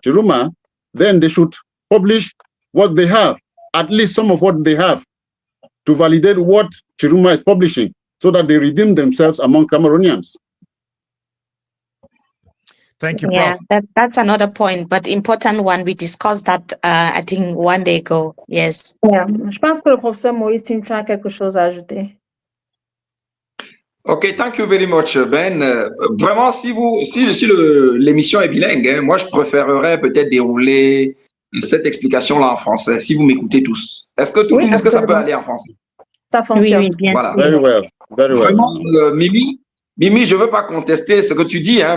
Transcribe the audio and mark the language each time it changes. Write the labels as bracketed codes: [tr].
[en] Chiruma, then they should publish what they have, at least some of what they have, to validate what Chiruma is publishing, so that they redeem themselves among Cameroonians. Thank you, Prof. Yeah, that's another point, but important one. We discussed that, I think, one day ago. Yes. Yeah. [fr] Je pense que le professeur Moïse Timtouin a quelque chose à ajouter. [en] OK, thank you very much, Ben. [fr] Vraiment, si l'émission est bilingue, hein, moi, je préférerais peut-être dérouler cette explication-là en français, si vous m'écoutez tous. Est-ce que ça peut aller en français? Ça fonctionne. Oui, bien. Voilà. [en] Very well. Very well. [fr] Vraiment, Mimi, je ne veux pas contester ce que tu dis. Hein.